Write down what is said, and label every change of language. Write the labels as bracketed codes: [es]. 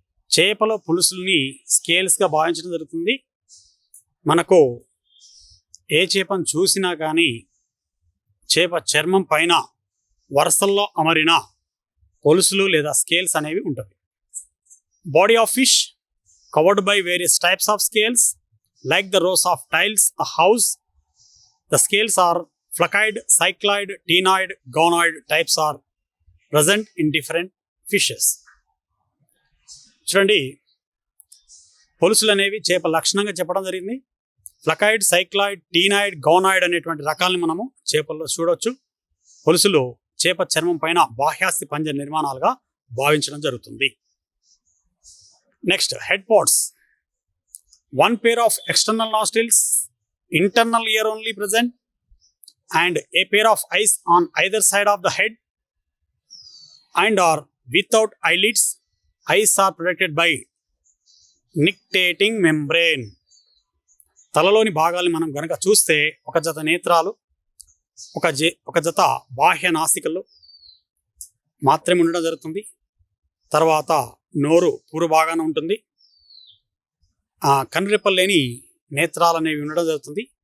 [te] చేపల పొలుసుల్ని స్కేల్స్గా భావించడం జరుగుతుంది. మనకు ఏ చేపను చూసినా కానీ చేప చర్మం పైన వరుసల్లో అమరిన పొలుసులు లేదా స్కేల్స్ అనేవి ఉంటాయి. [en] Body of fish covered by various types of scales like the rows of tiles a house. The scales are flaccoid, cycloid, ctenoid, gonoid types are present in different fishes. [te] చూడండి, పొలుసులు అనేవి చేప లక్షణంగా చెప్పడం జరిగింది. ఫ్లకాయిడ్, సైక్లాయిడ్, టీనాయిడ్, గోనాయిడ్ అనేటువంటి రకాలను మనము చేపల్లో చూడవచ్చు. పొలుసులు చేప చర్మం పైన బాహ్యాస్థి పంజర నిర్మాణాలుగా భావించడం జరుగుతుంది. [en] Next, head parts. 1 pair of external nostrils, internal ear only present, and a pair of eyes on either side of the head and are without eyelids. Eyes are protected by nictitating membrane. [te] తలలోని భాగాల్ని మనం గనక చూస్తే ఒక జత నేత్రాలు, ఒక జత బాహ్య నాసికలు మాత్రమే ఉండడం జరుగుతుంది. తర్వాత నోరు పూర్వ భాగాన ఉంటుంది. కనురెప్పలు లేని నేత్రాలు అనేవి ఉండడం జరుగుతుంది.